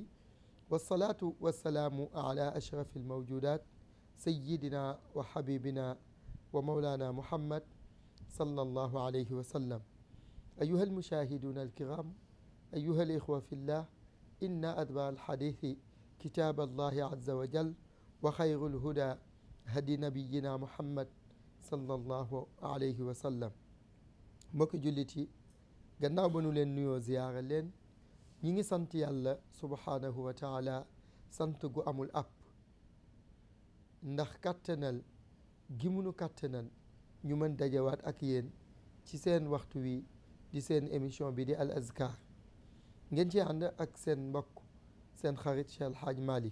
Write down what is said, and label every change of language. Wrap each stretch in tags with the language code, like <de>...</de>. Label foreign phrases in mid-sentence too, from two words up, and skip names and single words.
<ar>والصلاة والسلام على أشرف الموجودات سيدنا وحبيبنا ومولانا محمد صلى الله عليه وسلم. أيها المشاهدون الكرام، أيها الإخوة في الله، إن أتبع الحديث كتاب الله عز وجل وخير الهدى هدي نبينا محمد صلى الله عليه وسلم.</ar> <wo>mbokki jullit yi, gannaaw ba nu leen nuyoo ziyaara leen, ñi ngi sant yàlla</wo> <ar>سبحانه وتعالى</ar> <wo>sant gu amul àpp, ndax kàttanal gi munu kàttanal ñu mën dajawaat ak yéen ci seen waxtu wi di seen émission bi di</wo> <ar>الأذكار,</ar> <wo>ngeen ci ànd ak seen mbokk seen xarit Cheikh El Hadj Malick.</wo>